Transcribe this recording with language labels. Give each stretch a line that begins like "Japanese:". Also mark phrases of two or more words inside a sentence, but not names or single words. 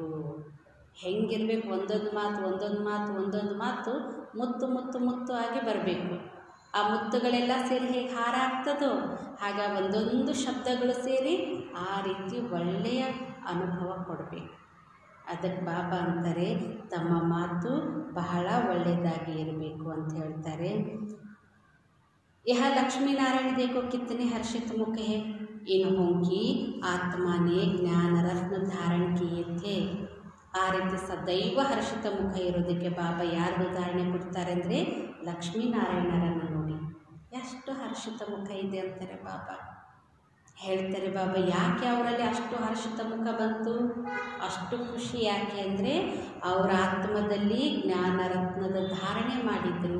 Kannada: ಹೆಂಗಿರಬೇಕು, ಒಂದೊಂದು ಮಾತು ಒಂದೊಂದು ಮಾತು ಒಂದೊಂದು ಮಾತು ಮುತ್ತು ಮುತ್ತು ಮುತ್ತು ಆಗಿ ಬರಬೇಕು. ಆ ಮುತ್ತುಗಳೆಲ್ಲ ಸೇರಿ ಹೇಗೆ ಹಾರ ಆಗ್ತದೋ ಹಾಗೆ ಒಂದೊಂದು ಶಬ್ದಗಳು ಸೇರಿ ಆ ರೀತಿ ಒಳ್ಳೆಯ ಅನುಭವ ಕೊಡಬೇಕು. ಅದಕ್ಕೆ ಬಾಬಾ ಅಂತಾರೆ, ತಮ್ಮ ಮಾತು ಬಹಳ ಒಳ್ಳೆಯದಾಗಿ ಇರಬೇಕು ಅಂತ ಹೇಳ್ತಾರೆ.
Hindi: यह लक्ष्मी नारायण देखो कितने हर्षित मुख है. इन्हों की आत्मा ने ज्ञान रत्न धारण किए थे.
Kannada: ಆ ರೀತಿ ಸದೈವ ಹರ್ಷಿತ ಮುಖ ಇರೋದಕ್ಕೆ ಬಾಬಾ ಯಾರು ಉದಾಹರಣೆ ಕೊಡ್ತಾರೆ ಅಂದರೆ ಲಕ್ಷ್ಮೀನಾರಾಯಣರನ್ನು ನೋಡಿ ಎಷ್ಟು ಹರ್ಷಿತ ಮುಖ ಇದೆ ಅಂತಾರೆ ಬಾಬಾ. ಹೇಳ್ತಾರೆ ಬಾಬಾ, ಯಾಕೆ ಅವರಲ್ಲಿ ಅಷ್ಟು ಹರ್ಷಿತ ಮುಖ ಬಂತು, ಅಷ್ಟು ಖುಷಿ ಯಾಕೆ ಅಂದರೆ ಅವರ ಆತ್ಮದಲ್ಲಿ ಜ್ಞಾನರತ್ನದ ಧಾರಣೆ ಮಾಡಿದರು.